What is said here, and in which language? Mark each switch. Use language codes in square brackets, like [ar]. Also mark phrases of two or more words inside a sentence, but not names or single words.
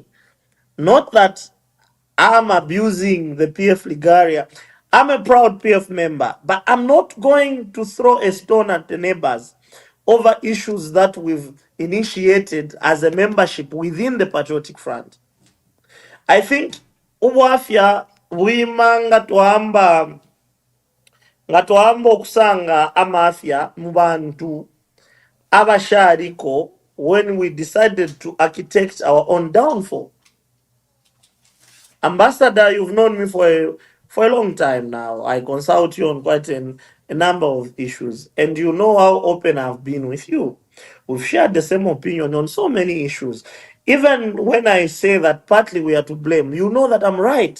[en] Not that I'm abusing the PF Ligaria. I'm a proud PF member, but I'm not going to throw a stone at the neighbors over issues that we've initiated as a membership within the Patriotic Front. I think [bem] uwafya wima ngatwamba okusanga amafya mu bantu abashariko [en] when we decided to architect our own downfall. Ambassador, you've known me for a long time now. I consult you on quite a number of issues, and you know how open I've been with you. We've shared the same opinion on so many issues. Even when I say that partly we are to blame, you know that I'm right.